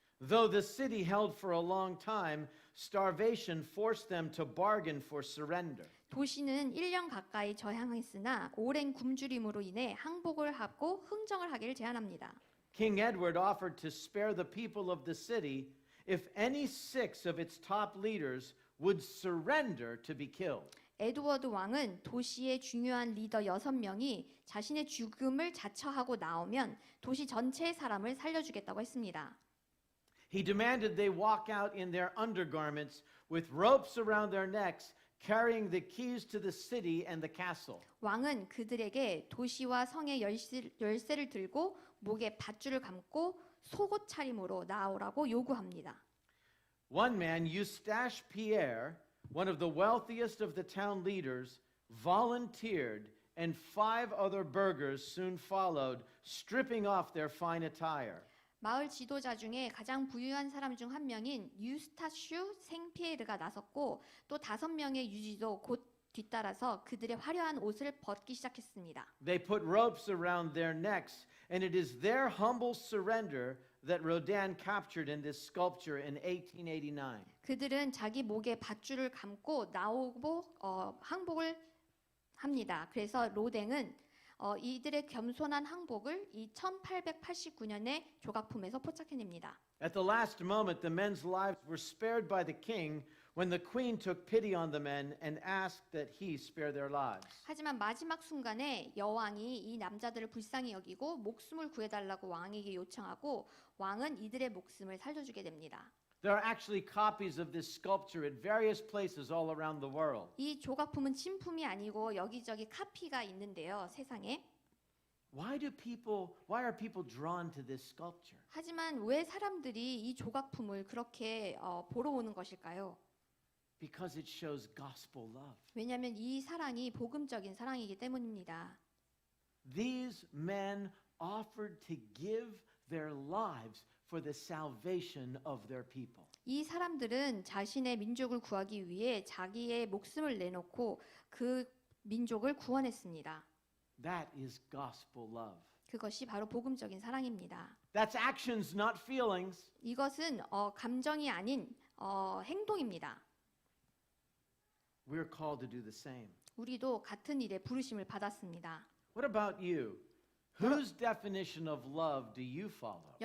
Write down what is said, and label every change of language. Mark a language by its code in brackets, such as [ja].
[en] Though the city held for a long time, starvation forced them to bargain for surrender. [ko] 도시는 1년 가까이 저항했으나 오랜 굶주림으로 인해 항복을 하고 흥정을 하기를 제안합니다. [en] King Edward offered to spare the people of the city if any 6 of its top leaders would surrender to be killed. [ko] 에드워드 왕은 도시의 중요한 리더 6명이 자신의 죽음을 자처하고 나오면 도시 전체의 사람을 살려주겠다고 했습니다. [en] He demanded they walk out in their undergarments with ropes around their necks, carrying the keys to the city and the castle. [ko] 왕은 그들에게 도시와 성의 열쇠를 들고 목에 밧줄을 감고 속옷 차림으로 나오라고 요구합니다. [en] One man, Eustache Pierre, one of the wealthiest of the town leaders, volunteered, and 5 other burghers soon followed, stripping off their fine attire. [ko] 마을 지도자 중에 가장 부유한 사람 중 한 명인 유스타슈 생피에르가 나섰고 또 5명의 유지도 곧 뒤따라서 그들의 화려한 옷을 벗기 시작했습니다. [en] They put ropes around their necks, and it is their humble surrender that Rodin captured in this sculpture in 1889. [ko] 그들은 자기 목에 밧줄을 감고 나오고 항복을 합니다. 그래서 로댕은 이들의 겸손한 항복을 이 1889년에 조각품에서 포착해냅니다. [en] At the last moment, the men's lives were spared by the king when the queen took pity on the men and asked that he spare their lives. [ko] 하지만 마지막 순간에 여왕이 이 남자들을 불쌍히 여기고 목숨을 구해달라고 왕에게 요청하고 왕은 이들의 목숨을 살려주게 됩니다. [en] There are actually copies of this sculpture at various places all around the world. [ko] 이 조각품은 진품이 아니고 여기저기 카피가 있는데요, 세상에. [en] Why are people drawn to this sculpture? [ko] 하지만 왜 사람들이 이 조각품을 그렇게 보러 오는 것일까요? [en] Because it shows gospel love. [ko] 왜냐하면 이 사랑이 복음적인 사랑이기 때문입니다. [en] These men offered to give their lives for the salvation of their people. [ko] 이 사람들은 자신의 민족을 구하기 위해 자기의 목숨을 내놓고 그 민족을 구원했습니다. [en] That is gospel love. [ko] 그것이 바로 복음적인 사랑입니다. [en] That's actions, not feelings. [ko] 이것은 감정이 아닌 행동입니다. [en] We're called to do the same. [ko] 우리도 같은 일에 부르심을 받았습니다. [en] What about you? Whose definition of love do you follow?